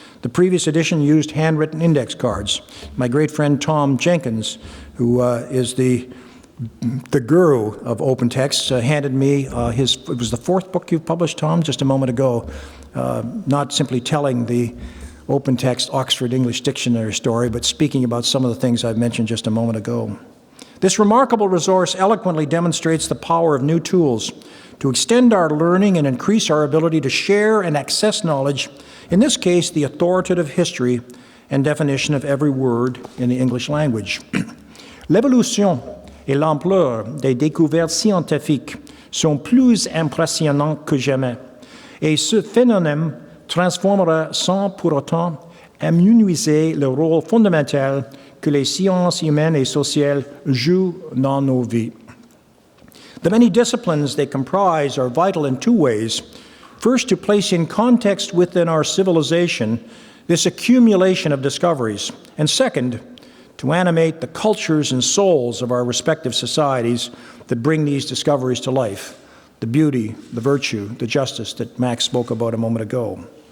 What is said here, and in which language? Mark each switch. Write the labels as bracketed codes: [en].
[en] The previous edition used handwritten index cards. My great friend Tom Jenkins, who is the guru of OpenText, handed me it was the fourth book you've published, Tom, just a moment ago, not simply telling the OpenText Oxford English Dictionary story, but speaking about some of the things I've mentioned just a moment ago. This remarkable resource eloquently demonstrates the power of new tools to extend our learning and increase our ability to share and access knowledge, in this case, the authoritative history and definition of every word in the English language. [fr] L'évolution et l'ampleur des découvertes scientifiques sont plus impressionnants que jamais, et ce phénomène transformera sans pour autant minimiser le rôle fondamental que les sciences humaines et sociales jouent dans nos vies. [en] The many disciplines they comprise are vital in two ways. First, to place in context within our civilization this accumulation of discoveries, and second, to animate the cultures and souls of our respective societies that bring these discoveries to life, the beauty, the virtue, the justice that Max spoke about a moment ago.